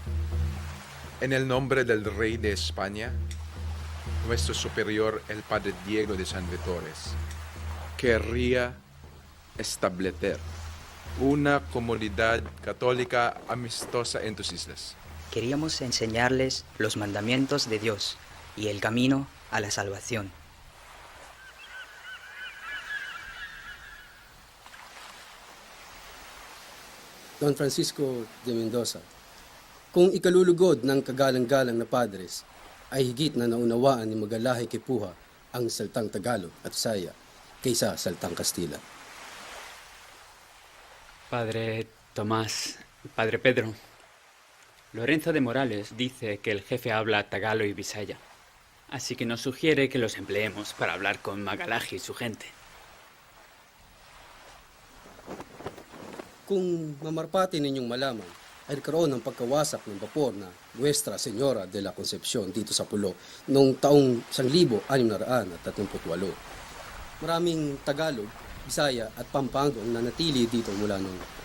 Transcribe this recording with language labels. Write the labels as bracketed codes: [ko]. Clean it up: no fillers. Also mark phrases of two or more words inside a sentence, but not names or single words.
[es] En el nombre del Rey de España, nuestro superior, el Padre Diego de San Vitores, querría establecer una comunidad católica amistosa en tus islas. Queríamos enseñarles los mandamientos de Dios y el camino a la salvación. [tl] Don Francisco de Mendoza, kung ikalulugod ng kagalang-galang na padres, ay higit na naunawaan ni Magalahi Kipuha ang salitang Tagalog at Bisaya kaysa salitang Kastila. [es] Padre Tomás, Padre Pedro, Lorenzo de Morales dice que el jefe habla tagalo y bisaya, así que nos sugiere que los empleemos para hablar con Magalahi y su gente. [tl] Kung mamarpati ninyong malaman, ay nagkaroon ng pagkawasak ng bapor na Nuestra Señora de la Concepcion dito sa Pulo noong taong 1638. Maraming Tagalog, Bisaya at Pampanga ang nanatili dito mula noon.